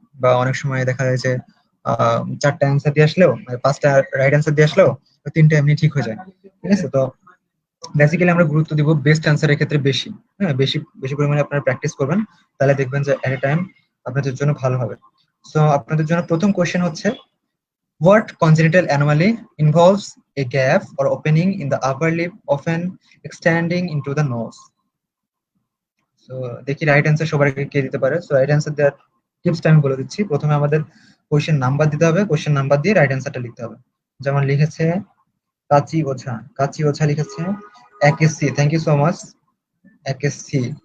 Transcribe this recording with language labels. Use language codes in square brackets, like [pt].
[bn] বা অনেক সময় দেখা যায় যে চারটা অ্যান্সার দিয়ে আসলেও, মানে পাঁচটা রাইট অ্যান্সার দিয়ে আসলেও তিনটা এমনি ঠিক হয়ে যায়। ঠিক আছে? তো বেসিক্যালি আমরা গুরুত্ব দিব বেস্ট অ্যান্সারের ক্ষেত্রে বেশি। হ্যাঁ, বেশি বেশি পরিমাণে আপনারা প্র্যাকটিস করবেন, তাহলে দেখবেন যে এট এ টাইম আপনাদের জন্য ভালো হবে। সো আপনাদের জন্য প্রথম কোশ্চেন হচ্ছে, [en] what congenital anomaly involves a gap or opening in the upper lip, often extending into the nose? [bn] So দেখি রাইট অ্যান্সার সবার আগে কে দিতে পারে। সো রাইট অ্যান্সার দেওয়ার টিপসটা আমি বলে দিচ্ছি। প্রথমে আমাদের কোশ্চেন নাম্বার দিতে হবে, কোশ্চেন নাম্বার দিয়ে রাইট অ্যান্সারটা লিখতে হবে। যেমন লিখেছে কাচি ওঝা, কাচি ওঝা লিখেছে 1 C. [en] Thank you so much, 1 C.